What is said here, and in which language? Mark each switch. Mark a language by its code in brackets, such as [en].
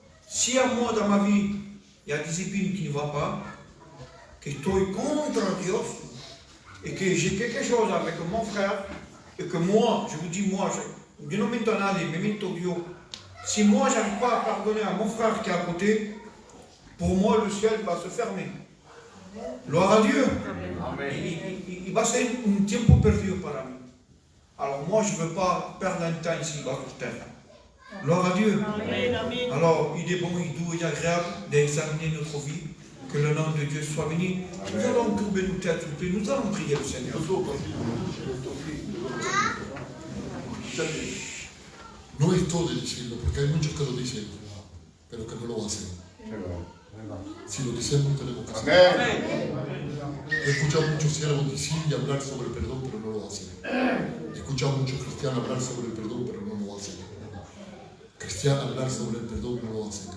[fr] Si à moi, dans ma vie, il y a des épines qui ne vont pas, que je suis contre Dieu, et que j'ai quelque chose avec mon frère, et que moi, je vous dis, moi, je non maintenant, mais maintenant Dieu, si moi, je n'arrive pas à pardonner à mon frère qui est à côté, pour moi, le ciel va se fermer. Gloire à Dieu. Il va ser un tiempo perdu para mí. Alors moi, je ne veux pas perdre un temps ici, sur terre. Gloire à Dieu. Alors, il est bon, il est doux et agréable d'examiner notre vie. Que le nom de Dieu soit béni. Nous allons courber nos têtes, s'il vous plaît. Nous allons prier le Seigneur. [es] No es todo de decirlo, porque hay muchos que lo dicen, pero que no lo hacen. Si lo decimos, tenemos que hacerlo. He escuchado muchos siervos decir y hablar sobre el perdón, pero no lo hacen. He escuchado muchos cristianos hablar sobre el perdón, pero no lo hacen. Cristianos hablar sobre el perdón y no lo hacen.